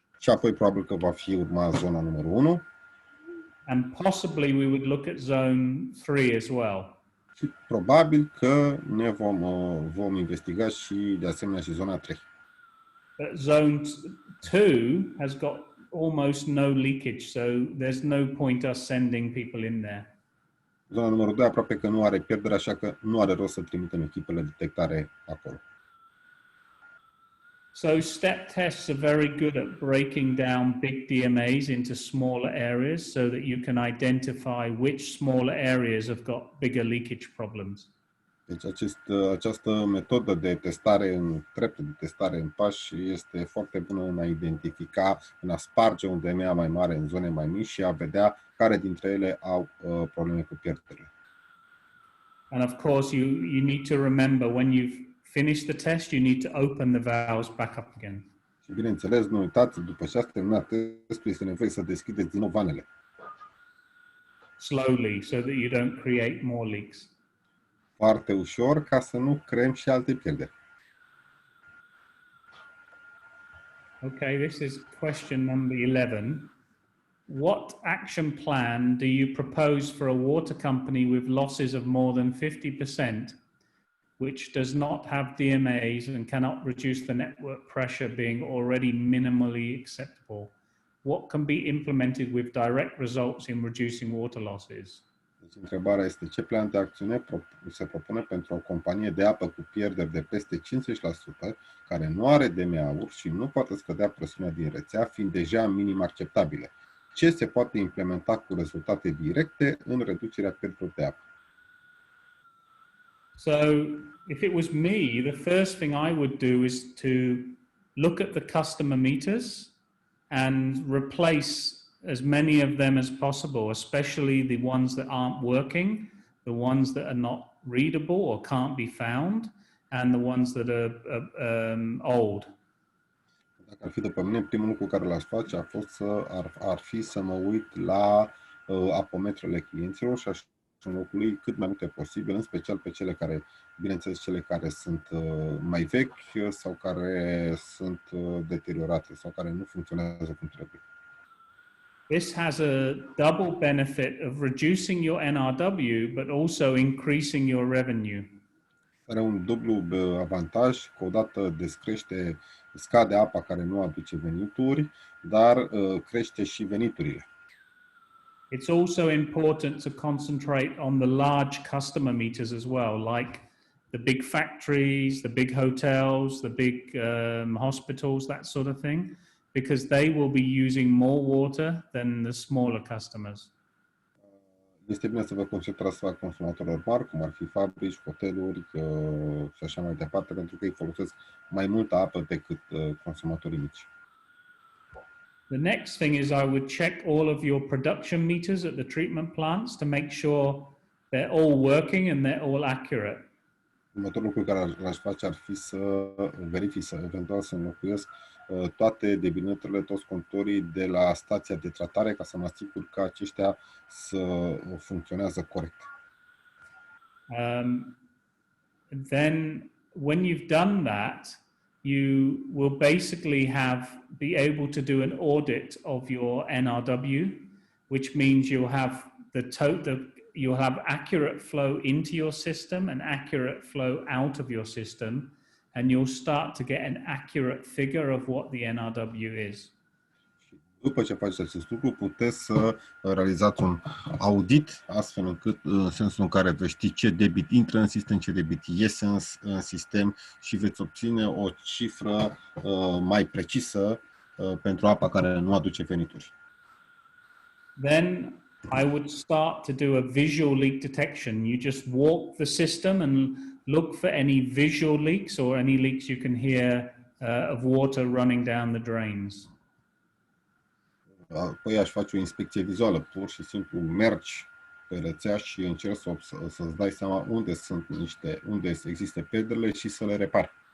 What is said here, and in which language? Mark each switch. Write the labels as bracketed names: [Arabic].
[Romanian] Și apoi probabil că va fi urma zona numărul 1. [English] And possibly we would look at zone 3 as well. [Romanian] Și probabil că ne vom investiga și de asemenea și zona 3. [English] But zone 2 has got almost no leakage, so there's no point us sending people in there. [Romanian] Zona numărul 2 aproape că nu are pierdere, așa că nu are rost să trimitem echipele de detectare acolo. [English] So step tests are very good at breaking down big DMAs into smaller areas so that you can identify which smaller areas have got bigger leakage problems. [Romanian] Deci această metodă de testare în trepte, de testare în pași, este foarte bună în a identifica, în a sparge un DMA mai mare în zone mai mici și a vedea care dintre ele au probleme cu pierderile. [English] And of course, you need to remember when you've finished the test, you need to open the valves back up again. [Romanian] Și bineînțeles, nu uitați, după ce ați terminat testul, este nevoie să deschideți din nou vanele. [English] Slowly, so that you don't create more leaks. [Romanian] Foarte ușor, ca să nu creăm și alte pierderi. [English] Okay, this is question number 11. What action plan do you propose for a water company with losses of more than 50%, which does not have DMAs and cannot reduce the network pressure being already minimally acceptable? What can be implemented with direct results in reducing water losses? [Romanian] Deci întrebarea este ce plan de acțiune se propune pentru o companie de apă cu pierderi de peste 50%, care nu are DMA-uri și nu poate scădea presiunea din rețea, fiind deja minim acceptabile. Ce se poate implementa cu rezultate directe în reducerea pierderilor de apă? [English] So if it was me, the first thing I would do is to look at the customer meters and replace as many of them as possible, especially the ones that aren't working, the ones that are not readable or can't be found, and the ones that are old. [Romanian] Dacă ar fi după mine, primul lucru care l-aș face ar fi să mă uit la apometrele clienților și aș înlocui cât mai multe posibil, în special pe cele care, bineînțeles, cele care sunt mai vechi sau care sunt deteriorate sau care nu funcționează cum trebuie. [English] This has a double benefit of reducing your NRW, but also increasing your revenue. [Romanian] Are un dublu avantaj, că odată scade apa care nu aduce venituri, dar crește și veniturile. [English] It's also important to concentrate on the large customer meters as well, like the big factories, the big hotels, the big hospitals, that sort of thing, because they will be using more water than the smaller customers. [Romanian] Este bine să vă concentrați asupra consumatorilor mari, cum ar fi fabrici, hoteluri și așa mai departe, pentru că ei folosesc mai multă apă decât consumatorii mici. [English] The next thing is I would check all of your production meters at the treatment plants to make sure they're all working and they're all accurate. [Romanian] Următorul lucru care l-aș face ar fi să verific, eventual să înlocuiesc toate debinătorile, toți contorii de la stația de tratare, ca să mă asigur că aceștia funcționează corect. [English] Then when you've done that, you will basically be able to do an audit of your NRW, which means you'll have accurate flow into your system and accurate flow out of your system, and you'll start to get an accurate figure of what the NRW is. [Romanian] După ce faceți acest lucru, puteți să realizați un audit, astfel încât, în sensul în care veți ști ce debit intră în sistem, ce debit iese în sistem și veți obține o cifră mai precisă pentru apa care nu aduce venituri. [English] Then I would start to do a visual leak detection. You just walk the system and look for any visual leaks or any leaks you can hear of water running down the drains. [Romanian] Apoi aș face o inspecție vizuală, pur și simplu mergi pe rețea și încerci să-ți dai seama unde există pierderile și să le repari.